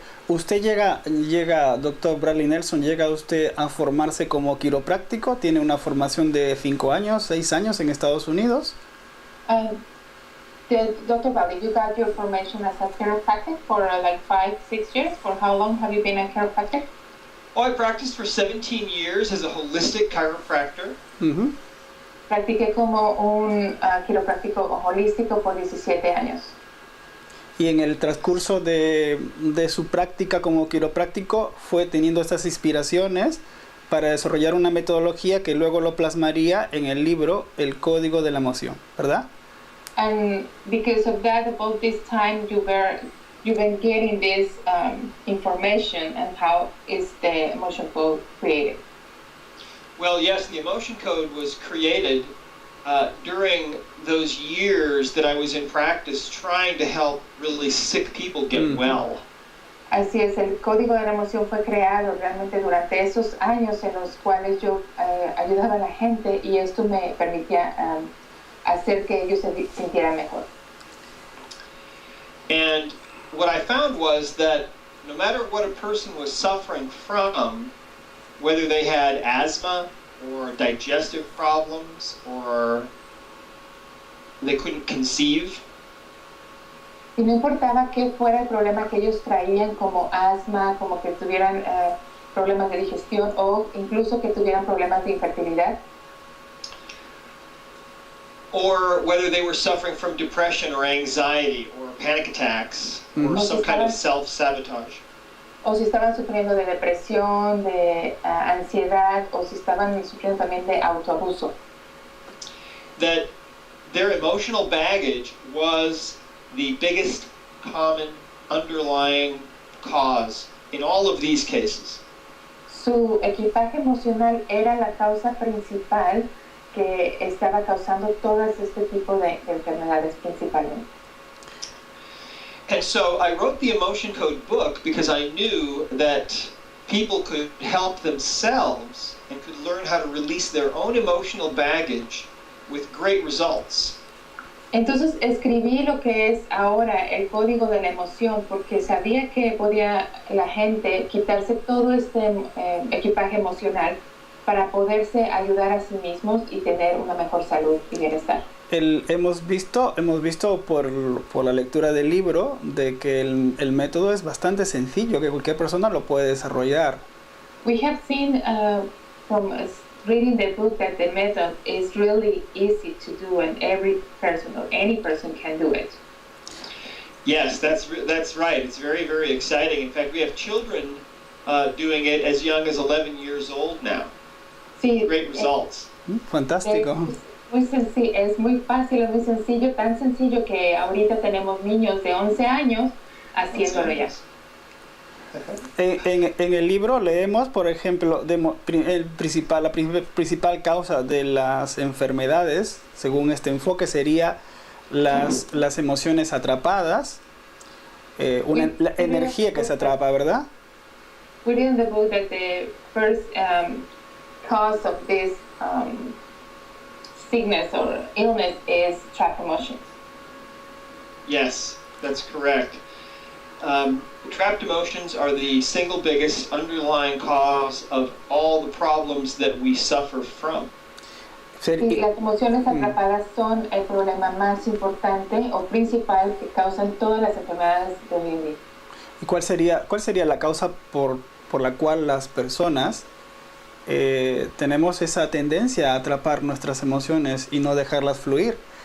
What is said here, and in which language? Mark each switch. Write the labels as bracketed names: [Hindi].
[Spanish] ¿Usted llega, doctor Bradley Nelson, llega usted a formarse como quiropráctico? ¿Tiene una formación de 5 años, 6 años en Estados Unidos? [English] Dr. Bradley, you got your formation as a chiropractic for like 5-6 years. For how long have you been a chiropractic? Oh, I practiced for 17 years as a holistic chiropractor. Uh-huh. [Spanish] Practiqué como un quiropráctico holístico por 17 años. Y en el transcurso de su práctica como quiropráctico fue teniendo estas inspiraciones para desarrollar una metodología que luego lo plasmaría en el libro El Código de la Emoción, ¿verdad? [English] And because of that, about this time, you've been getting this information and how is the emotion code created? Well, yes, the emotion code was created during those years that I was in practice trying to help really sick people get well. [Spanish] Así es, el código de la emoción fue creado realmente durante esos años en los cuales yo ayudaba a la gente y esto me permitía hacer que ellos se sintieran mejor. [English] And what I found was that no matter what a person was suffering from, whether they had asthma or digestive problems or they couldn't conceive, [Spanish] y no importaba qué fuera el problema que ellos traían, como asma, como que tuvieran problemas de digestión o incluso que tuvieran problemas de infertilidad, [English] or whether they were suffering from depression or anxiety or panic attacks or some kind of self-sabotage. [Spanish] O si estaban sufriendo de depresión, de ansiedad, o si estaban sufriendo también de autoabuso. [English] That their emotional baggage was the biggest common underlying cause in all of these cases. [Spanish] Su equipaje emocional era la causa principal que estaba causando todas este tipo de enfermedades principalmente. [English] And so I wrote the Emotion Code book because I knew that people could help themselves and could learn how to release their own emotional baggage with great results. [Spanish] Entonces escribí lo que es ahora el código de la emoción porque sabía que podía la gente quitarse todo este equipaje emocional para poderse ayudar a sí mismos y tener una mejor salud y bienestar. Hemos visto por la lectura del libro de que el método es bastante sencillo, que cualquier persona lo puede desarrollar. [English] We have seen from reading the book that the method is really easy to do and every person or any person can do it. Yes, that's right. It's very, very exciting. In fact, we have children doing it as young as 11 years old now. [Spanish] Sí, [English] great results. [Spanish] Fantástico. Muy sencillo, es muy fácil, es muy sencillo, tan sencillo que ahorita tenemos niños de 11 años haciéndolo ya. En el libro leemos, por ejemplo, la principal causa de las enfermedades, según este enfoque, sería las emociones atrapadas, la energía que se atrapa, ¿verdad? [English] We read in the book that the first cause of this sickness or illness is trapped emotions. Yes, that's correct. Trapped emotions are the single biggest underlying cause of all the problems that we suffer from. [Spanish] Sí, las emociones atrapadas son el problema más importante o principal que causan todas las enfermedades de hoy en día. ¿Y cuál sería la causa por la cual las personas tenemos esa tendencia a atrapar nuestras emociones y no dejarlas fluir?